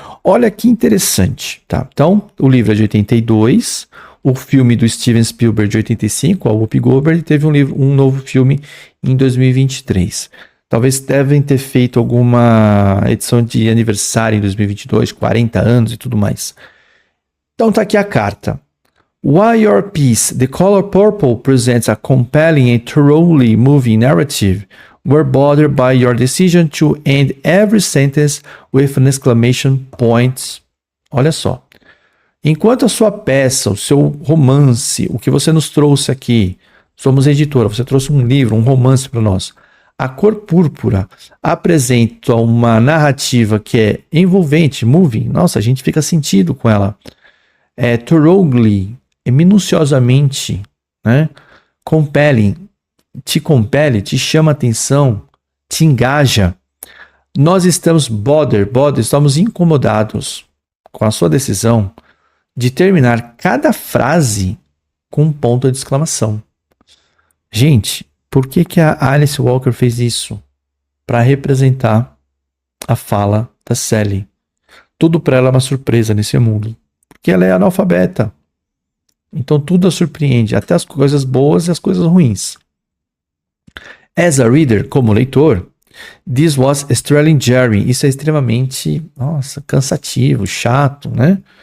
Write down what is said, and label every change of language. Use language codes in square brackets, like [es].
[pt] Olha que interessante, tá? Então, o livro é de 82, o filme do Steven Spielberg de 85, a Whoopi Goldberg, teve um novo filme em 2023. Talvez devem ter feito alguma edição de aniversário em 2022, 40 anos e tudo mais. Então tá aqui a carta. [en] Why your piece, The Color Purple, presents a compelling and thoroughly moving narrative, were bothered by your decision to end every sentence with an exclamation point. [pt] Olha só. Enquanto a sua peça, o seu romance, o que você nos trouxe aqui, somos editora, você trouxe um livro, um romance para nós. A Cor Púrpura apresenta uma narrativa que é envolvente, moving. Nossa, a gente fica sentido com ela. É thoroughly, é minuciosamente, né? Compelling, te compele, te chama atenção, te engaja. Nós estamos estamos incomodados com a sua decisão de terminar cada frase com um ponto de exclamação. Gente, por que a Alice Walker fez isso? Para representar a fala da Sally. Tudo para ela é uma surpresa nesse mundo. Porque ela é analfabeta. Então tudo a surpreende, até as coisas boas e as coisas ruins. [en] As a reader, [pt] como leitor, [en] this was extremely jarring. [pt] Isso é extremamente, cansativo, chato, né?